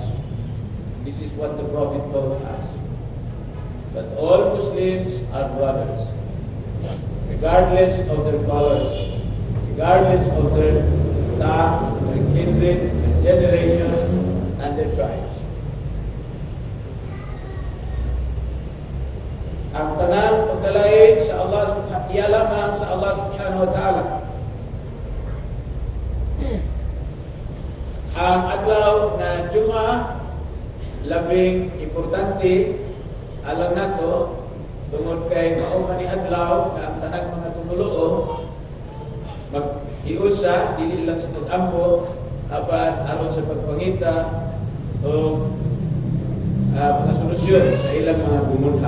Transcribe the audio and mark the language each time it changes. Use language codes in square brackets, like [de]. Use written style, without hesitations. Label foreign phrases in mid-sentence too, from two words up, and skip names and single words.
[en] This is what the Prophet told us. But all Muslims are brothers, regardless of their colors, regardless of their stock, their kindred, their generation, and their tribes. [ceb] Ang tanan pagdalain sa Allah lamang sa Allah [ar] سبحانه وتعالى. [ceb] Ang adlaw na Jumaa, labing importante alam nato tungod kay mao man ni adlaw nga ang tanang mga tumuluo mag-iusa dili lang sa pag-ampo apan aron sa pagpangita o mga solusyon sa ilang mga gumulha.